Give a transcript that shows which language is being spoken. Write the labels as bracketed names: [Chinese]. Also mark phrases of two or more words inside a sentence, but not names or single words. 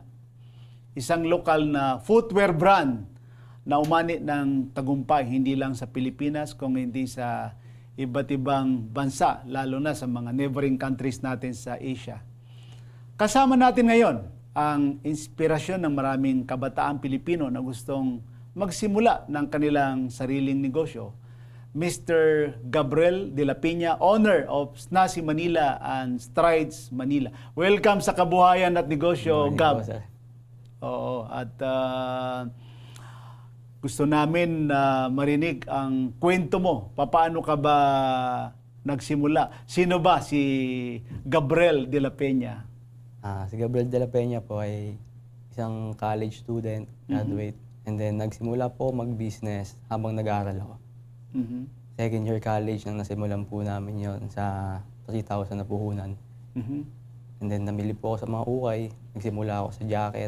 [Filipino] Isang lokal na [English] footwear brand [Filipino] na umani ng tagumpay hindi lang sa Pilipinas kung hindi sa iba't ibang bansa, lalo na sa mga [English] neighboring countries [Filipino] natin sa Asia. Kasama natin ngayon ang inspirasyon ng maraming kabataang Pilipino na gustong magsimula ng kanilang sariling negosyo. Mr. Gabriel de la Peña, [English] owner of Snazzy Manila and Strides Manila. [Filipino] Welcome sa Kabuhayan at Negosyo, Gab. Oo, at gusto namin marinig ang kwento mo. Paano ka ba nagsimula? Sino ba si Gabriel de la Peña? Si Gabriel de la Peña po ay isang college student, graduate. [English] And then [Filipino] nagsimula po mag-business habang nag-aaral ako. [English] Second year college [Filipino] nang nasimulan po namin yon sa 3,000 na puhunan. [English] And then [Filipino] namili po ako sa mga ukay, nagsimula ako sa jacket.